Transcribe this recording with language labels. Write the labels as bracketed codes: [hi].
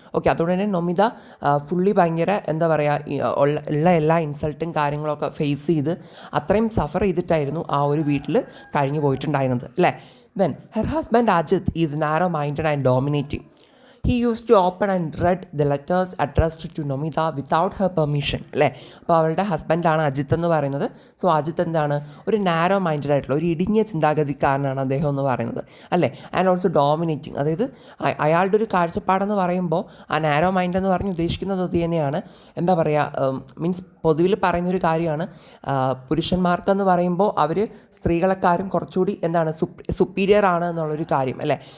[ml] Okay, അതുകൊണ്ട് തന്നെ Nomita fully ഭയങ്കര ഉള്ള എല്ലാ ഇൻസൾട്ടും കാര്യങ്ങളൊക്കെ ഫേസ് ചെയ്ത് അത്രയും സഫർ ചെയ്തിട്ടായിരുന്നു ആ ഒരു വീട്ടിൽ കഴിഞ്ഞു പോയിട്ടുണ്ടായിരുന്നത് അല്ലേ. [en] Then her husband Ajit is narrow-minded and dominating. He used to open and read the letters addressed to Nomita without her permission [ml] അല്ലേ. അപ്പോൾ അവളുടെ ഹസ്ബൻഡാണ് അജിത്ത് എന്ന് പറയുന്നത്. സോ അജിത്ത് ഒരു നാരോ മൈൻഡഡ് ആയിട്ടുള്ള ഒരു ഇടുങ്ങിയ ചിന്താഗതിക്കാരനാണ് അദ്ദേഹം എന്ന് പറയുന്നത് അല്ലേ. ആൻഡ് ഓൾസോ ഡോമിനേറ്റിംഗ്, അതായത് അയാളുടെ ഒരു കാഴ്ചപ്പാടെന്ന് പറയുമ്പോൾ ആ നാരോ മൈൻഡ് എന്ന് പറഞ്ഞ് ഉദ്ദേശിക്കുന്നത് അത് തന്നെയാണ്. മീൻസ് പൊതുവിൽ പറയുന്നൊരു കാര്യമാണ്, പുരുഷന്മാർക്കെന്ന് പറയുമ്പോൾ അവർ സ്ത്രീകളെക്കാരും കുറച്ചുകൂടി സുപ്പീരിയർ ആണ് എന്നുള്ളൊരു കാര്യം അല്ലേ.